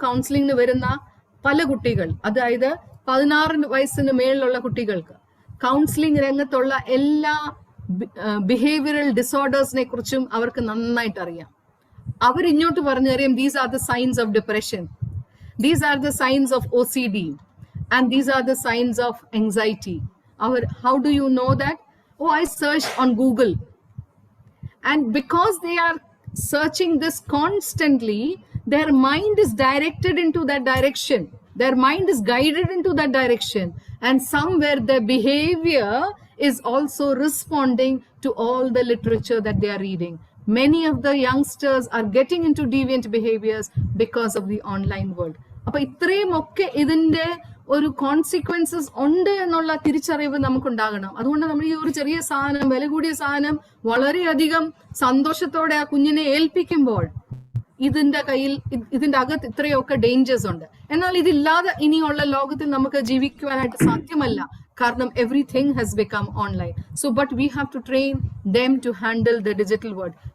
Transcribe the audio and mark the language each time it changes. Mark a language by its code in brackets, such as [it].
[ml] കൗൺസിലിംഗിന് വരുന്ന പല കുട്ടികൾ, അതായത് 16 വയസ്സിന് മേളിലുള്ള കുട്ടികൾക്ക് കൗൺസിലിംഗ് രംഗത്തുള്ള എല്ലാ ബിഹേവിയറൽ ഡിസോർഡേഴ്സിനെ കുറിച്ചും അവർക്ക് നന്നായിട്ട് അറിയാം. അവർ ഇങ്ങോട്ട് പറഞ്ഞു തരും, [en] These are the signs of depression, these are the signs of OCD, and these are the signs of anxiety. How do you know that? Oh, I searched on Google. And because they are searching this constantly, their mind is directed into that direction. Their mind is guided into that direction. And somewhere their behavior is also responding to all the literature that they are reading. Many of the youngsters are getting into deviant behaviors because of the online world. [ml] അപ്പൊ ഇത്രയും ഒക്കെ ഇതിന്റെ ഒരു consequences ഉണ്ട് എന്നുള്ള തിരിച്ചറിവ് നമുക്കുണ്ടാകണം. അതുകൊണ്ട് നമ്മൾ ഈ ഒരു ചെറിയ സാധനം, വില കൂടിയ സാധനം വളരെയധികം സന്തോഷത്തോടെ ആ കുഞ്ഞിനെ ഏൽപ്പിക്കുമ്പോൾ ഇതിന്റെ അകത്ത് ഇത്രയൊക്കെ ഡേഞ്ചേഴ്സ് ഉണ്ട്. എന്നാൽ ഇതില്ലാതെ ഇനിയുള്ള ലോകത്തിൽ നമുക്ക് ജീവിക്കുവാനായിട്ട് സാധ്യമല്ല. കാരണം [en] everything has become online. So but we have to train them to handle the digital world.